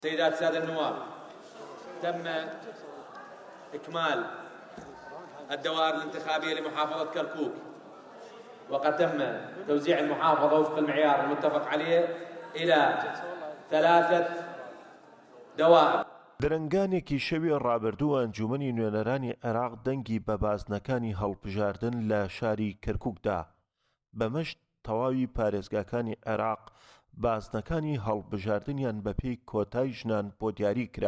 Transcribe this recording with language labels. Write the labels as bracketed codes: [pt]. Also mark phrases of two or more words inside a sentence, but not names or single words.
[ar] سيدات السادة النواب، تم إكمال الدوائر الانتخابية لمحافظة كركوك، وقد تم توزيع المحافظة وفق المعيار المتفق عليه إلى 3 دوائر. [ckb] درەنگانێکی شەوی ڕابردوو ئەنجومەنی نوێنەرانی عێراق دەنگی بە بازنەکانی هەڵبژاردن لە شاری کەرکووکدا. بەمەشت تەواوی پارێزگاکانی عێراق بازنەکانی هەڵبژاردنیان بەپێی کۆتای ژنان بۆ دیاری کرا.